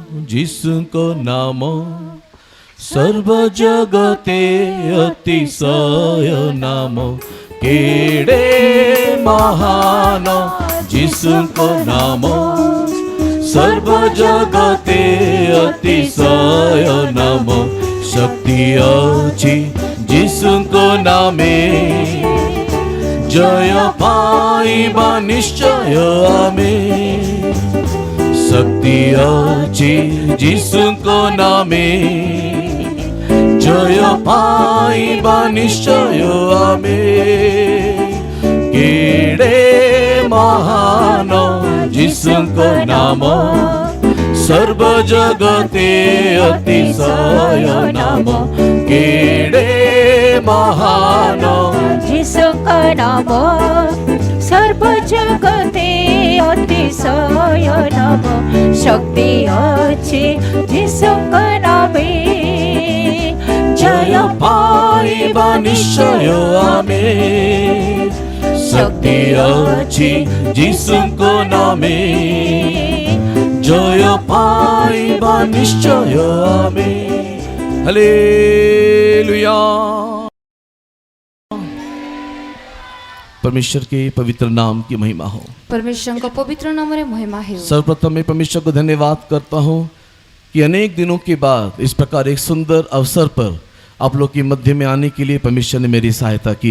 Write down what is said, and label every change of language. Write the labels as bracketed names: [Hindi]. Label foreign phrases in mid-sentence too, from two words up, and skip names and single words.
[Odia] ଯୀଶୁଙ୍କ ନାମ ସର୍ବ ଜଗତେ ଅତିଶୟ ନାମ କେଡ଼େ ମହାନ ଯୀଶୁଙ୍କ ନାମ ସର୍ବ ଜଗତେ ଅତିଶୟ ନାମ ଶକ୍ତି ଅଛି ଯୀଶୁଙ୍କ ନାମେ ଜୟ ପାଇବା ନିଶ୍ଚୟ ଆମେ ଶକ୍ତି ଅଛି ଯୀଶୁଙ୍କ ନାମେ ଜୟ ପାଇବା ନିଶ୍ଚୟ ଆମେ କେଡ଼େ ମହାନ ଯୀଶୁଙ୍କ ନାମ ସର୍ବ ଜଗତେ ଅତିଶୟ ନାମ କେଡ଼େ ମହାନ ଯୀଶୁଙ୍କ ନାମ ସର୍ବ ଜଗତେ ଅତିଶୟ ନାମ ଶକ୍ତି ଅଛି ଯୀଶୁଙ୍କ ନାମେ ଜୟ ପାଇବା ନିଶ୍ଚୟ ଆମେ ଶକ୍ତି ଅଛି ଯୀଶୁଙ୍କ ନାମେ ଜୟ ପାଇବା ନିଶ୍ଚୟ ଆମେ ହାଲେଲୁୟା। [Hindi] परमेश्वर के पवित्र नाम की महिमा हो। परमेश्वर का पवित्र नाम रे महिमा है। सर्वप्रथम मैं परमेश्वर को धन्यवाद करता हूँ कि अनेक दिनों के बाद इस प्रकार एक सुंदर अवसर पर आप लोग के मध्य में आने के लिए परमेश्वर ने मेरी सहायता की।